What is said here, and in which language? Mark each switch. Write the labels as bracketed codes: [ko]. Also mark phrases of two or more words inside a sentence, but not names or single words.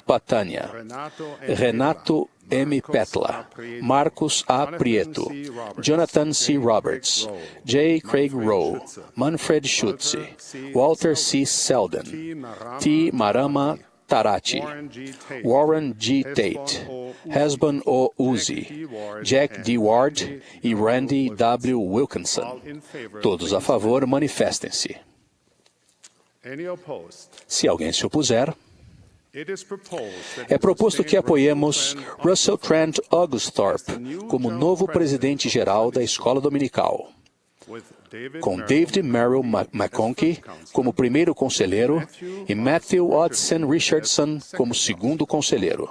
[pt] Patania, Renato M. Petla, Marcos A. Prieto, Jonathan C. Roberts, J. Craig Rowe, Manfred Schutze, Walter C. Selden, T. Marama Tarati, Warren G. Tate, Hesbon O. Uzi, Jack D. Ward e Randy W. Wilkinson. Todos a favor, manifestem-se. Se alguém se opuser, é proposto que apoiemos Russell Trent Augusthorpe como novo presidente-geral da Escola Dominical, com David Merrill McConkie como primeiro conselheiro e Matthew Odson Richardson como segundo conselheiro.